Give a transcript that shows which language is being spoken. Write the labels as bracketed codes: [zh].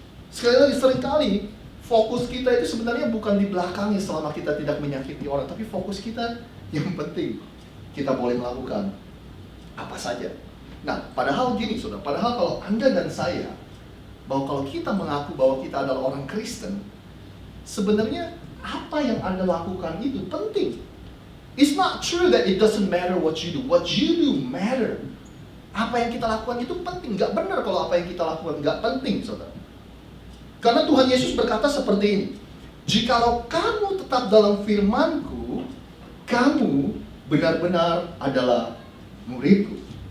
[id] Sekali lagi, seringkali fokus kita itu sebenarnya bukan di belakangnya selama kita tidak menyakiti orang, tapi fokus kita yang penting kita boleh melakukan apa saja. Nah, padahal gini, saudara, padahal kalau Anda dan saya, bahwa kalau kita mengaku bahwa kita adalah orang Kristen, sebenarnya apa yang Anda lakukan itu penting. [en] It's not true that it doesn't matter what you do. What you do matter. [id] Apa yang kita lakukan itu penting. Gak benar kalau apa yang kita lakukan gak penting, saudara. Karena Tuhan Yesus berkata seperti ini, jikalau kamu tetap dalam firman-Ku, kamu benar-benar adalah murid-Ku.